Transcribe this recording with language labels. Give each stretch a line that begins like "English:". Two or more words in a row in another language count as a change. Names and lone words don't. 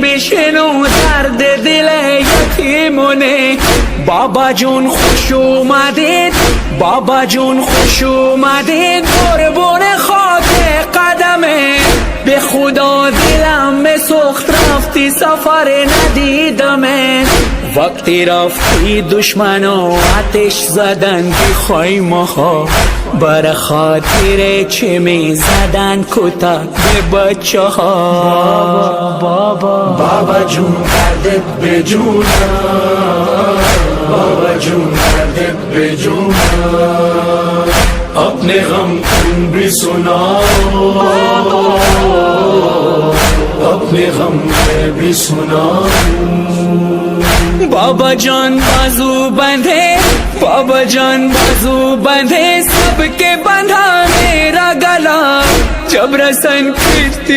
Persian: بشنو درد دل یتیمونه، بابا جون خوش اومدید، بابا جون خوش اومدید قربون خاک قدمه، به خدا دلم به سخت رفتی سفر ندیدمه، وقتی رفتی دشمنا آتش زدن که خیمه ها، بر خاطر چه می زدن کتک به بچه ها، بابا جون کردت به جونم، بابا جون کردت به جونم،
Urdu: اپنے غم تم بھی سناؤ، اپنے غم میں بھی سناؤ۔ بابا جان بازو بندھے، بابا جان بازو بندھے، سب کے بندھا میرا گلا، جب رسن کھچتی